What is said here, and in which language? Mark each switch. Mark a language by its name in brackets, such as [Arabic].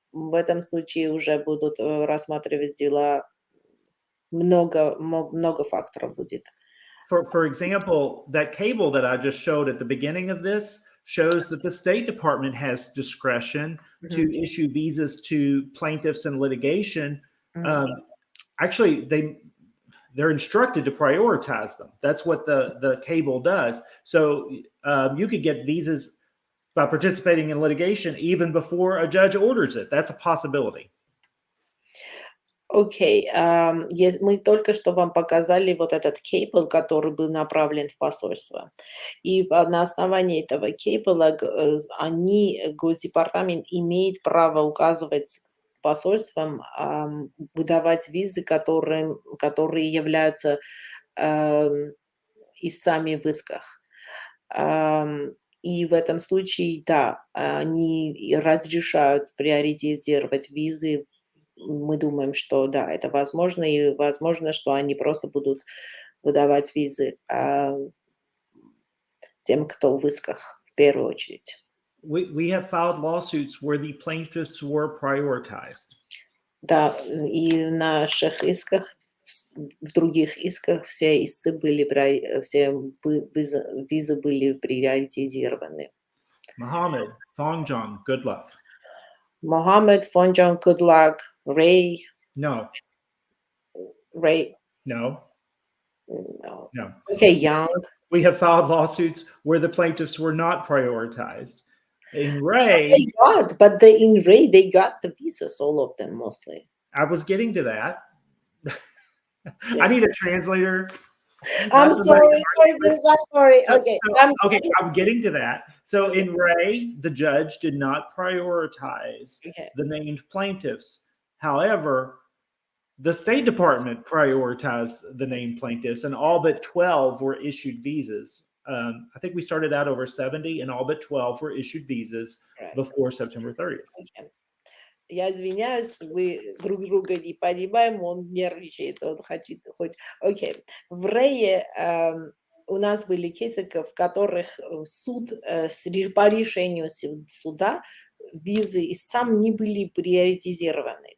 [Russian] В этом случае уже будут рассматривать дела, много факторов будет. [English] For example, that cable that I just showed at the beginning of this shows that the State Department has discretion to issue visas to plaintiffs in litigation. Actually, they're instructed to prioritize them. That's what the cable does. So you could get visas by participating in litigation even before a judge orders it. That's a possibility. [Russian] Окей, мы только что вам показали вот этот кейбл, который был направлен в посольство. И на основании этого кейбла Госдепартамент имеет право указывать посольствам выдавать визы, которые являются истцами в исках. И в этом случае, да, они разрешают приоритизировать визы. Мы думаем, что да, это возможно, и возможно, что они просто будут выдавать визы тем, кто в исках в первую очередь. [English] We have filed lawsuits where the plaintiffs were prioritized. [Russian] Да, и в наших исках, в других исках все истцы все визы были приоритизированы. [English] Mohammed, Thongjon, good luck. Mohammed, Thongjon, good luck. Ray. No. Ray. No. No. No. Okay, Young. We have filed lawsuits where the plaintiffs were not prioritized. In Ray, in Ray, they got the visas, all of them mostly. I was getting to that. I need a translator. I'm sorry. I'm sorry. Okay. Okay, I'm getting to that. So in Ray, the judge did not prioritize the named plaintiffs. However, the State Department prioritized the named plaintiffs, and all but 12 were issued visas. I think we started out over 70, and all but 12 were issued visas before September 30th. Okay. [Russian] Я извиняюсь, мы друг друга не понимаем, он нервничает, он хочет хоть... Окей. В Рее у нас были кейсы, в которых суд по решению суда визы истцам не были приоритизированы.